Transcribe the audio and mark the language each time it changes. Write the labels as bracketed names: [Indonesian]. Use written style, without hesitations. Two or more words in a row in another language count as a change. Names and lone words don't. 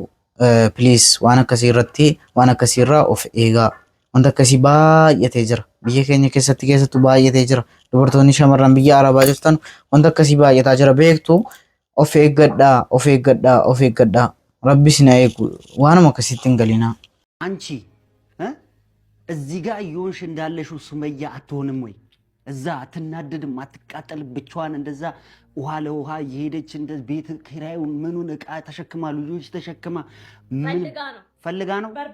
[Oromo] Please waan akkasii irratti waan akkasii irraa of eegaa. Wanta akkasii baay'atee jira. Biyya keenya keessattuu baay'atee jira. Dubartoonni shamarran biyya Arabaa jirtan wanta akkasii baay'ataa jira beektu of eeggadhaa. Rabbi sin eegu. Waanuma akkasitti hin galinaa. [Amharic] አንቺ እዚህ ጋር እየሆንሽ እንዳለሽው ሱመያ አትሆንም ወይ? እዛ አትናደድም? አትቃጠል? ብቻዋን እንደዛ ውሃ ለውሃ እየሄደች እንደ ቤት ኪራዩን ምኑን እቃ ተሸክማ ልጆች ተሸክማ ፈልጋ ነው